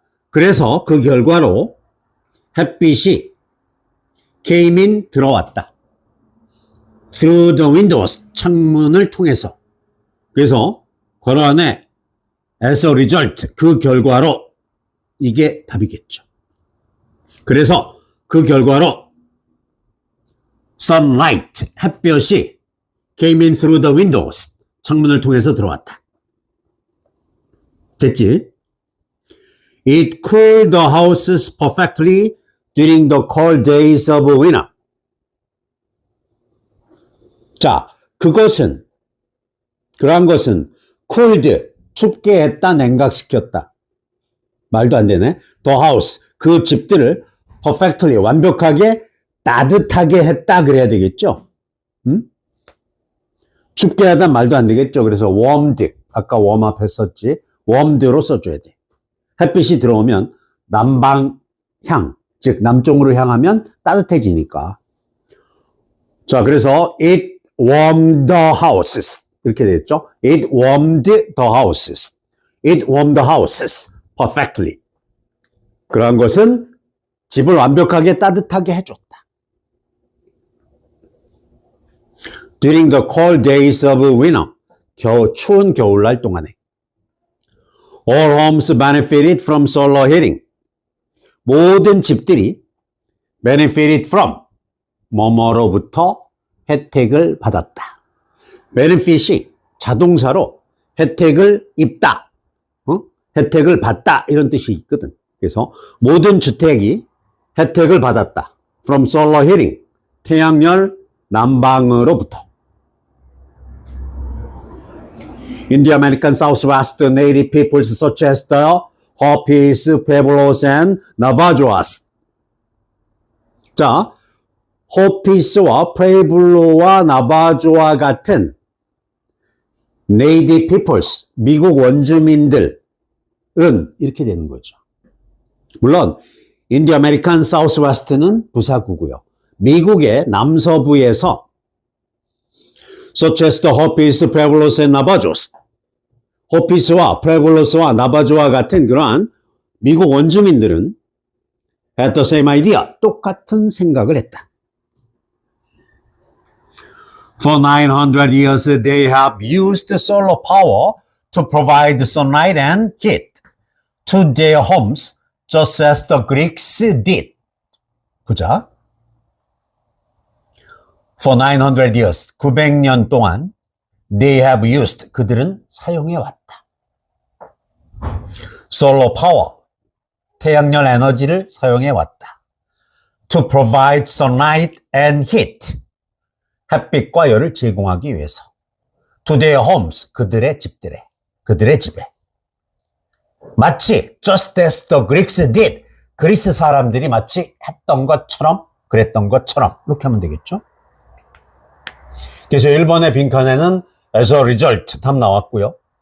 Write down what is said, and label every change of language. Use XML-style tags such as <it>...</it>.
<ko>그래서 그 결과로 햇빛이</ko> <en>came in</en> <ko>들어왔다.</ko> <en>through the windows</en> <ko>창문을 통해서. 그래서 괄호 안에</ko> <en>as a result</en> <ko>그 결과로 이게 답이겠죠. 그래서 그 결과로 sunlight 햇볕이</ko> <en>came in through the windows</en> <ko>창문을 통해서 들어왔다. 됐지?</ko> <en>It cooled the houses perfectly during the cold days of winter.</en> <ko>자, 그러한 것은 cooled, 춥게 했다, 냉각시켰다. 말도 안 되네.</ko> <en>The house,</en> <ko>그 집들을 perfectly, 완벽하게 따뜻하게 했다 그래야 되겠죠? 춥게 하다 말도 안 되겠죠? 그래서 warmed, 아까 warm up 했었지. warmed로 써줘야 돼. 햇빛이 들어오면 남방향, 즉 남쪽으로 향하면 따뜻해지니까. 자, 그래서</ko> <en>it warmed the houses. 이렇게 되겠죠? It warmed the houses. It warmed the houses perfectly.</en> <ko>그러한 것은 집을 완벽하게 따뜻하게 해줬다.</ko> <en>During the cold days of winter.</en> <ko>추운 겨울날 동안에.</ko> <en>All homes benefited from solar heating.</en> <ko>모든 집들이</ko> <en>benefited from</en> <ko>뭐뭐로부터 혜택을 받았다. benefit이 자동사로 혜택을 입다, 혜택을 받다 이런 뜻이 있거든. 그래서 모든 주택이 혜택을 받았다.</ko> <en>from solar heating,</en> <ko>태양열 난방으로부터.</ko> <en>In the American Southwest, native peoples such as the Hopis, Pueblos, and Navajos.</en> <ko>자, 호피스와 프레이블로와 나바조와 같은</ko> <en>native peoples,</en> <ko>미국 원주민들은 이렇게 되는 거죠. 물론</ko> <en>in the American Southwest</en> <ko>는 부사구고요. 미국의 남서부에서</ko> <en>such as the Hopis, Pueblos, and Navajos.</en> <ko>호피스와 프레블로스와 나바조와 같은 그러한 미국 원주민들은</ko> <en>had the same idea,</en> <ko>똑같은 생각을 했다.</ko> <en>For 900 years, they have used solar power to provide sunlight and heat to their homes, just as the Greeks did.</en> <ko>보자.</ko> <en>For 900 years,</en> <ko>900년 동안</ko> <en>they have used,</en> <ko>그들은 사용해 왔다.</ko> <en>Solar power,</en> <ko>태양열 에너지를 사용해 왔다.</ko> <en>To provide sunlight and heat,</en> <ko>햇빛과 열을 제공하기 위해서.</ko> <en>To their homes,</en> <ko>그들의 집들에, 그들의 집에. 마치</ko> <en>just as the Greeks did,</en> <ko>그리스 사람들이 마치 했던 것처럼, 그랬던 것처럼 이렇게 하면 되겠죠. 그래서 1번의 빈칸에는</ko> <en>as a result</en> <ko>답 나왔고요.</ko>